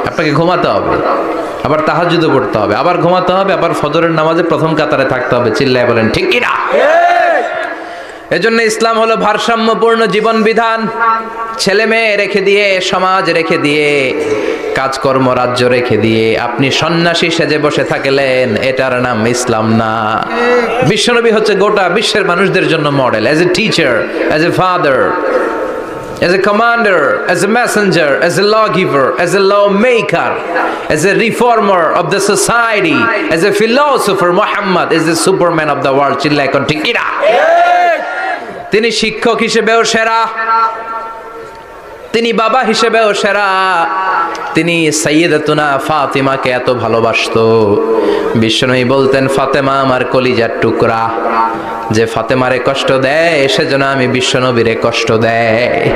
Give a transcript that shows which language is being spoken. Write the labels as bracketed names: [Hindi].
[Bangla] আপনাকে ঘুমাতে হবে, আবার তাহাজ্জুদও পড়তে হবে, আবার ঘুমাতে হবে, আবার ফজরের নামাজে প্রথম কাতারে থাকতে হবে। চিল্লায় বলেন ঠিক কি না? এজন্য ইসলাম হলো ভারসাম্যপূর্ণ জীবন বিধান। ছেলে মেয়ে রেখে দিয়ে, সমাজ রেখে দিয়ে, কাজকর্ম রাজ্য রেখে দিয়ে আপনি সন্ন্যাসী সেজে বসে থাকলেন, এটার নাম ইসলাম না। বিশ্বনবী হচ্ছে গোটা বিশ্বের মানুষদের জন্য model, [English] As a teacher, as a father, as a commander, as a messenger, as a lawgiver, as a lawmaker, as a reformer of the society, as a philosopher, Muhammad is the superman of the world. [Bangla] চিল্লায় কোন ঠিক কি না? তিনি শিক্ষক হিসেবেও সেরা, তিনি বাবা হিসেবেও সেরা। তিনি সাইয়্যিদাতুনা ফাতিমাকে এত ভালোবাসতো, বিশ্বনবী বলতেন ফাতেমা আমার কলিজার টুকরা, যে ফাতেমারে কষ্ট দেয় সেজন্য আমি বিশ্বনবীরে কষ্ট দেয়।